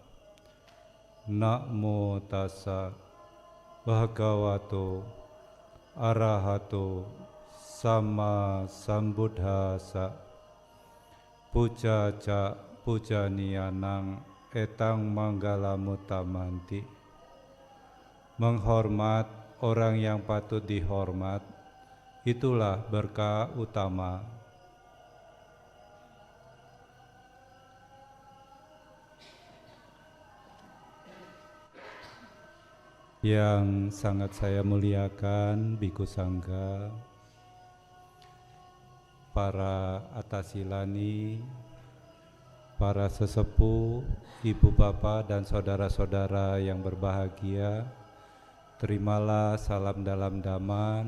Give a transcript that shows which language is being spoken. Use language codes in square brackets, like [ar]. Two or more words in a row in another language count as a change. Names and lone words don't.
[pi] Namo tassa bhagavato arahato sama sambuddhassa. Puja ca pujaniyanang etang manggala mutamanti. [id] Menghormat orang yang patut dihormat, itulah berkah utama. Yang sangat saya muliakan Biku Sangga, para atasilani, para sesepuh, ibu bapak dan saudara-saudara yang berbahagia, terimalah salam dalam Dhamma.